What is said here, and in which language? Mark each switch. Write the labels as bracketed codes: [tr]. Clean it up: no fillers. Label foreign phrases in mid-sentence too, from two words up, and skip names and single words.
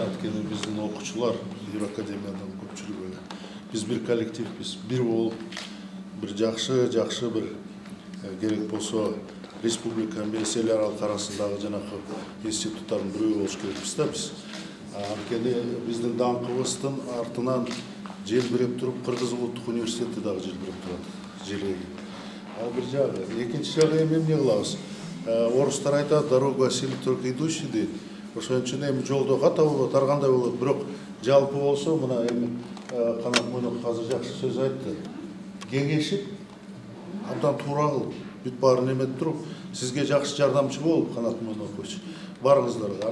[ky] Анткени биздин окуучулар Юракадемиядан көпчүлүгү биз бир коллективбиз, бир болуп, бир жакшы бир керек болсо республика менен эл аралык арасындагы жанагы институттардын бирөө болуш керекпиз да биз. Анткени биздин даңкыбыздын артынан желбиреп туруп Кыргыз улуттук университети дагы желбиреп турат. Желеги. Ал бир жагы. Экинчи жагы эми эмне кылабыз? Орустар айтат, [ru] дорога сели только идущий дейт. [ky] Ошон үчүн эми жолдо ката болот, аргандай болот. Бирок жалпы болсо, мына эми Канат Мойноков азыр жакшы сөз айтты. Кеңешип, абдан туура кылып, бүт баарын эметип туруп, сизге жакшы жардамчы болуп, Канат Мойнокович, барыңыздар.